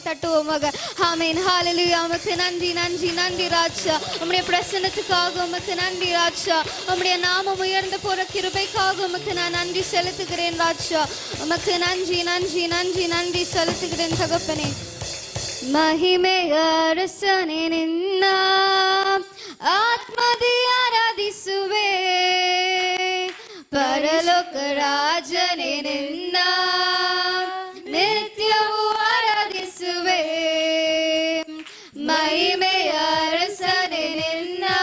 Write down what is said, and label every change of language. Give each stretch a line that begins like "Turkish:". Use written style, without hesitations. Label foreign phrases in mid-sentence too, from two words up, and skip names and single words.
Tamil: தட்டுவோமாக ஆமென் ஹalleluya உமக்கு நன்றி நன்றி நன்றி ராஜா உம்முடைய பிரசன்னத்துக்காக உமக்கு நன்றி ராஜா உம்முடைய நாமம் உயர்ந்து போற கிருபைக்காக உமக்கு நான் நன்றி செலுத்துகிறேன் ராஜா உமக்கு நன்றி நன்றி நன்றி நன்றி செலுத்துகிறேன் தகப்பனே மகிமை அரசனே
Kannada: நிನ್ನ ಆತ್ಮದಿ ಆರಾಧಿಸುವೆ ಪರಲೋಕ ರಾಜನೇ ನಿನ್ನ ನಿತ್ಯವೂ ಆರಾಧಿಸುವೆ ಮಹಿಮೆಯ ಅರಸನೇ ನಿನ್ನ